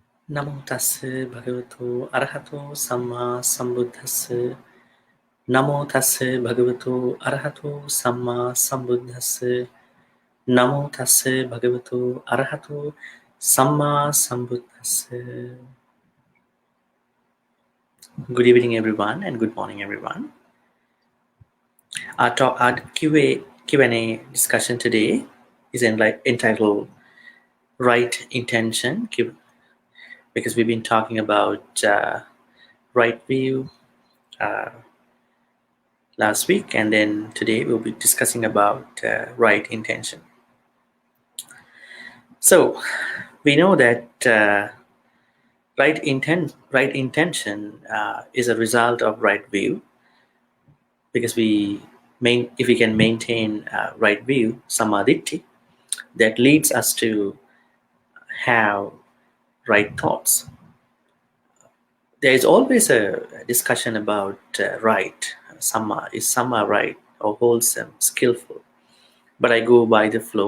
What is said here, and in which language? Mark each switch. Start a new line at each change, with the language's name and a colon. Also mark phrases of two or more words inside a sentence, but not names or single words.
Pali: Namo tassa bhagavato arahato sammā-sambuddhassa. Namo tassa bhagavato arahato sammā-sambuddhassa. Namo tassa bhagavato arahato sammā-sambuddhassa.
English: Good evening, everyone, and good morning, everyone. Our Q&A discussion today is entitled Right Intention, because we've been talking about right view last week, and then today we'll be discussing about right intention. So we know that right intention is a result of right view, because if we can maintain right view,
Pali: sammā-diṭṭhi,
English: that leads us to have right thoughts. There is always a discussion about right. Is samma right, or wholesome, skillful? But I go by the flow.